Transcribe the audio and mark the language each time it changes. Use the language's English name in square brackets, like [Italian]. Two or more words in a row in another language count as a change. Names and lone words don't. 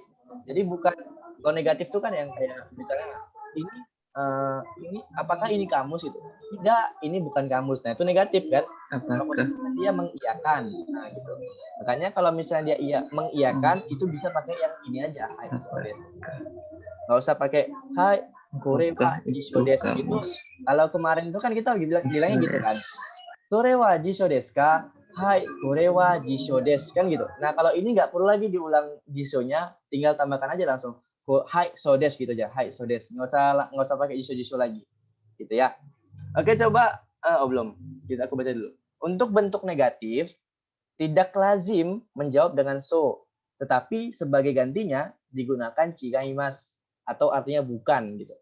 [Indonesian] Jadi bukan kalau negatif tuh kan yang kayak misalnya ini apakah ini kamus itu? Tidak, ini bukan kamus. Nah, itu negatif kan? Kalau Apakah dia mengiyakan. Nah, gitu. Makanya kalau misalnya dia mengiyakan itu bisa pakai yang ini aja, [Japanese] はいそうです. [Indonesian] Nggak usah pakai [Japanese] はいこれは辞書です [Indonesian] gitu. Kalau kemarin itu kan kita bilangnya gitu kan. [Japanese] それは辞書ですか? はい、これは辞書です [Indonesian] kan gitu. Nah, kalau ini nggak perlu lagi diulang jisho-nya, tinggal tambahkan aja langsung [Japanese] はいそうです [Indonesian] gitu aja. [Japanese] はいそうです. [Indonesian] Nggak usah pakai jisho lagi. Gitu ya. Oke, coba belum. Aku baca dulu. Untuk bentuk negatif tidak lazim menjawab dengan so, tetapi sebagai gantinya digunakan chigaimasu atau artinya bukan gitu.